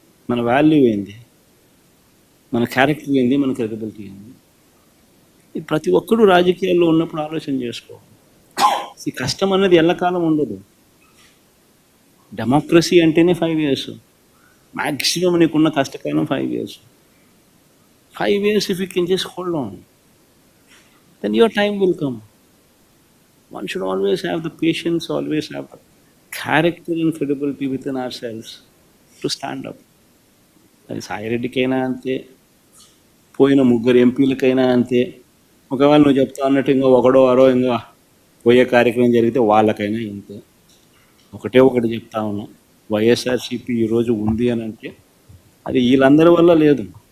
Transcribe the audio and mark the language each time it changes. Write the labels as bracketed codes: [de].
[te] మన వాల్యూ ఏంది? మన క్యారెక్టర్ ఏంది? మన క్రెడిబిలిటీ ఏంది? ఇది ప్రతి ఒక్కరూ రాజకీయాల్లో ఉన్నప్పుడు ఆలోచన చేసుకోవాలి. ఈ కష్టం అన్నది ఎల్లకాలం ఉండదు. డెమోక్రసీ అంటేనే [en] 5 years, [te] మ్యాక్సిమం నీకున్న కష్టకాలం 5 years. [en] 5 years if you can just hold on, then your time will come. One should always have the patience, always have the character and credibility within ourselves to stand up. [te] అది సాయిరెడ్డికైనా అంతే, పోయిన 3 ఎంపీలకైనా అంతే. ఒకవేళ నువ్వు చెప్తా అన్నట్టు ఇంకా ఒకడో అరో ఇంకా పోయే కార్యక్రమం జరిగితే వాళ్ళకైనా ఇంతే. ఒకటి చెప్తా ఉన్నా, వైఎస్ఆర్సీపీ ఈరోజు ఉంది అని అంటే అది వీళ్ళందరి వల్ల లేదు.